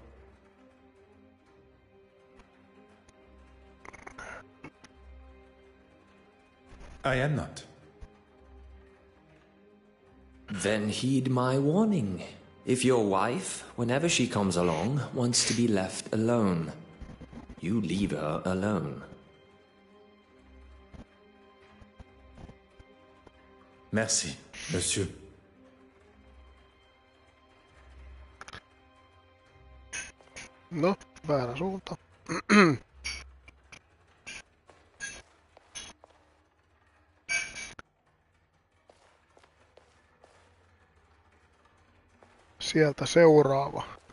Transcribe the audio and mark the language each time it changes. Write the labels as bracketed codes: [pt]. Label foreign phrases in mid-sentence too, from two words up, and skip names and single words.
[en] I am not. Then heed my warning. If your wife, whenever she comes along, wants to be left alone, you leave her alone. [fr] Merci, monsieur. [fi] No, väärä suunta. Sieltä seuraava.